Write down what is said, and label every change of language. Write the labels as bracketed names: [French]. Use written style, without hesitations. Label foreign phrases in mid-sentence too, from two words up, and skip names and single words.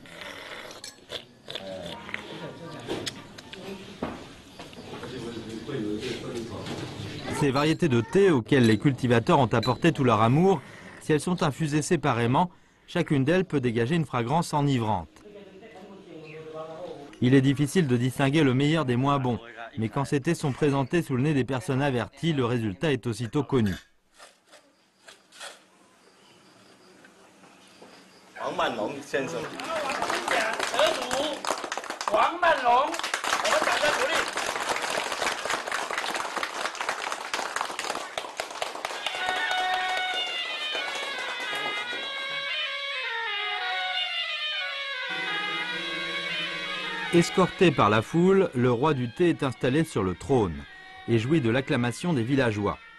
[French] Ces variétés de thé auxquelles les cultivateurs ont apporté tout leur amour, si elles sont infusées séparément, chacune d'elles peut dégager une fragrance enivrante. Il est difficile de distinguer le meilleur des moins bons, mais quand ces thés sont présentés sous le nez des personnes averties, le résultat est aussitôt connu. [Chinese] 黄曼龙先生，得主黄曼龙，我们掌声鼓励。 [French] Escorté par la foule, le roi du thé est installé sur le trône et jouit de l'acclamation des villageois.